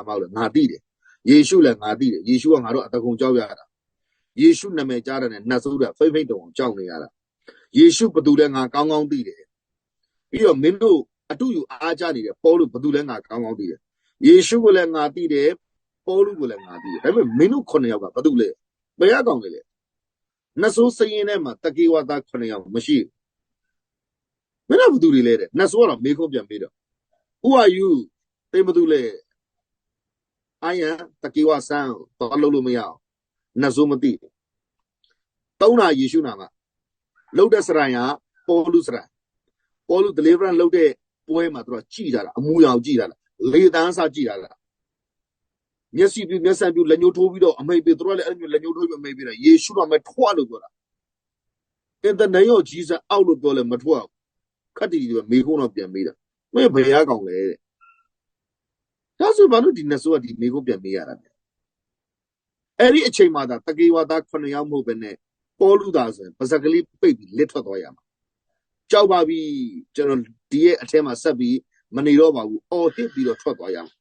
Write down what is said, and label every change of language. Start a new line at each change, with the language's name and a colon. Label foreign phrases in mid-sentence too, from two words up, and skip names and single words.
Burmese: မကိုလည်းငါသိတယ်ယေရှုလည်းငါသိတယ်ယေရှုကငါတို့အတကုံကြောက်ရတာယေရှုနာမည်ကြားတဲ့နတ်ဆိုးကဖိမ့်ဖိမ့်တုံအောင်ကြောက်နေရတာယေရှုဘသူလဲငါကောင်းကောင်းသိတယ်ပြီးတော့မင်းတို့အတူယူအားကြနေတယ်ပေါ်လို့ဘသူလဲငါကောင်းကောင်းသိတယ်ယေရှုကိုလည်းငါသိတယ်ပေါ်လို့ကိုလည်းငါသိတယ်ဒါပေမဲ့မင်းတို့9ယောက်ကဘသူလဲဘယ်ရကောင်လဲနတ်ဆိုးစရင်ထဲမှာတကေဝသား9ယောက်မရှိမင်းတို့ဘသူတွေလဲတဲ့နတ်ဆိုးကတော့မေးခွန်းပြန်ပေးတော့
English: Who are you
Burmese: သိဘသူလဲ
English: I am
Burmese: တကေဝဆန်းတော့လို့မရအောင်နတ်ဆိုးမသိတုံးတာယေရှုနာမှာလှုပ်တဲ့စရိုင်ကပေါ်လူစရိုင်ပေါ်လူ deliverance လှုပ်တဲ့ပွဲမှာသူကကြည်ကြတာအမူအရာကြည်ကြတာလေတန်းစားကြည်ကြတာမျက်စိပြမျက်စံပြလက်ညှိုးထိုးပြီးတော့အမိတ်ပေးသူတို့လည်းအဲ့လိုလက်ညှိုးထိုးပြီးအမိတ်ပေးတာယေရှုတော်မဲ့ထွက်လို့ပြောတာ
English: in the name of Jesus
Burmese: အောက်လို့ပြောလဲမထွက်ဘူးခက်တီတီပဲမေကုန်းတော့ပြန်ပေး တာမင်းဘယ်ရကောင်လဲတဲ့ဒါဆိုဘာလို့ဒီနတ်ဆိုးကဒီမေကုန်းပြန်ပေးရတာလဲအဲ့ဒီအချိန်မှာသာတကေဝသား9ယောက်မဟုတ်ပဲနဲ့ပေါ်လူသားဆိုရင်ပါဇက်ကလေးပိတ်ပြီးလစ်ထွက်သွားရမှာကြောက်ပါပြီကျွန်တော်ဒီရဲ့အထက်မှာဆက်ပြီးမနေတော့ပါဘူးအော်ဟစ်ပြီးတော့ထွက်သွားရမှာ